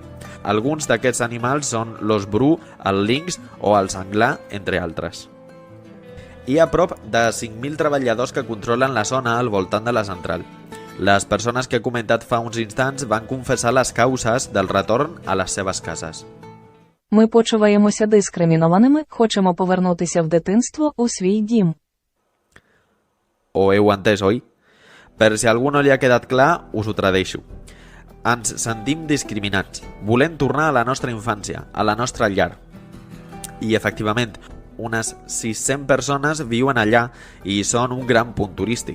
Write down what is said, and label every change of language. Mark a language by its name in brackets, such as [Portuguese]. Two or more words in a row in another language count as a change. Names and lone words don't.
[Catalan] Alguns d'aquests animals són l'os bru, el linx o el senglar, entre altres. Hi ha prop de 5.000 treballadors que controlen la zona al voltant de la central. Les persones que he comentat fa uns instants van confessar les causes del retorn a les seves cases. [Ukrainian] Ми почуваємося дискримінованими, хочемо повернутися в дитинство, у свій дім. [Catalan] Ho heu entès, oi? Per si a algú no li ha quedat clar, us ho tradeixo. Ens sentim discriminats. Volem tornar a la nostra infància, a la nostra llar. I, efectivament, unes 600 persones viuen allà i són un gran punt turístic.